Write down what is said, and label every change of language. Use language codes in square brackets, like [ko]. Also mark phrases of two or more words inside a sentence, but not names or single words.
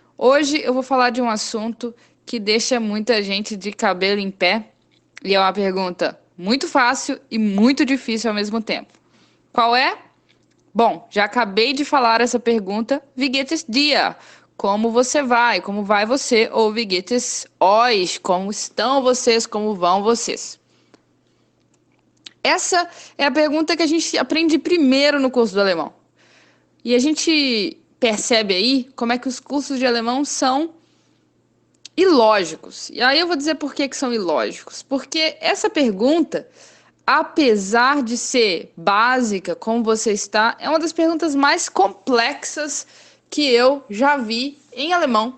[pt] Hoje eu vou falar de um assunto que deixa muita gente de cabelo em pé e é uma pergunta muito fácil e muito difícil ao mesmo tempo. Qual é? Bom, já acabei de falar essa pergunta. [de] Wie geht es dir? [pt] Como você vai? Como vai você? [de] Ou wie geht es euch? [pt] Como estão vocês? Como vão vocês? Essa é a pergunta que a gente aprende primeiro no curso do alemão. E a gente percebe aí como é que os cursos de alemão são ilógicos. E aí eu vou dizer por que que são ilógicos. Porque essa pergunta, apesar de ser básica, como você está, é uma das perguntas mais complexas que eu já vi em alemão.